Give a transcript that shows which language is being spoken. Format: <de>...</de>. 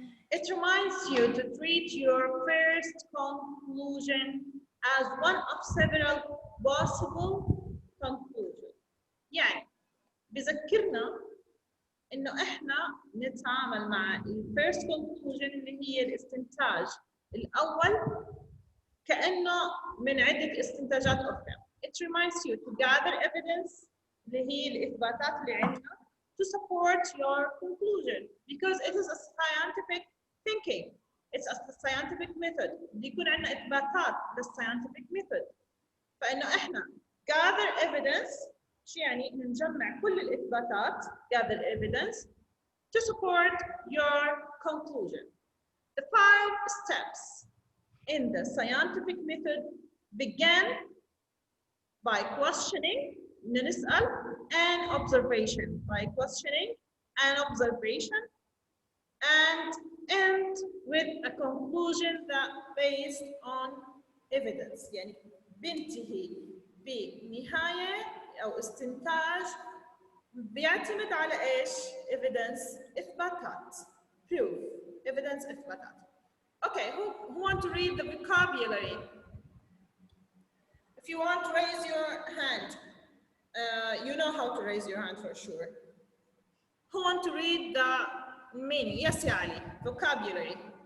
<en>It reminds you to treat your first conclusion as one of several possible conclusions.</en> <ar>يعني بذكرنا إنه إحنا نتعامل مع الفيرست conclusion اللي هي الاستنتاج الأول كأنه من عدة استنتاجات أخرى. It reminds you to gather evidence اللي هي الإثباتات اللي عندنا</ar> <en>to support your conclusion because it is a scientific thinking. It's a scientific method.</en> <ar>بيكون عندنا إثباتات للscientific method. فإنه إحنا gather evidence شو يعني نجمع كل الإثباتات gather evidence to support your conclusion.</ar> <en>The 5 steps in the scientific method begin by questioning, نسأل, and observation. By questioning and observation, and end with a conclusion that based on evidence.</en> <ar>يعني بينتهي بنهاية أو استنتاج بيعتمد على إيش؟ Evidence إثباتات.</ar> <en>Proof. Evidence إثباتات. Okay, who want to read the vocabulary? If you want to raise your hand, you know how to raise your hand for sure. Who want to read the meaning? Yes, ya Ali. Vocabulary.</en>